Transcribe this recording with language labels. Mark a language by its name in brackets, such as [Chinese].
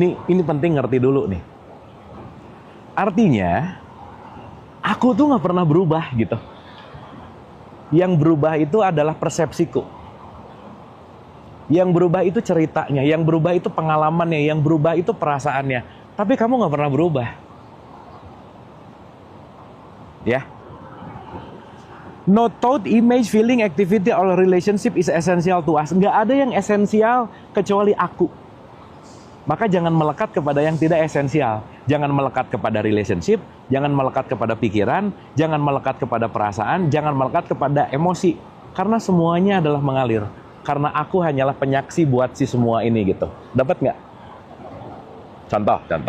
[Indonesian] Ini penting ngerti dulu nih. Artinya, aku tuh nggak pernah berubah gitu. Yang berubah itu adalah persepsiku. Yang berubah itu ceritanya, yang berubah itu pengalamannya, yang berubah itu perasaannya. Tapi kamu nggak pernah berubah. Ya. [English] No thought, image, feeling, activity, or relationship is essential to us. [Indonesian] Nggak ada yang esensial kecuali aku. Maka jangan melekat kepada yang tidak esensial. Jangan melekat kepada relationship, jangan melekat kepada pikiran, jangan melekat kepada perasaan, jangan melekat kepada emosi. Karena semuanya adalah mengalir. Karena aku hanyalah penyaksi buat si semua ini gitu. Dapat nggak? Contoh.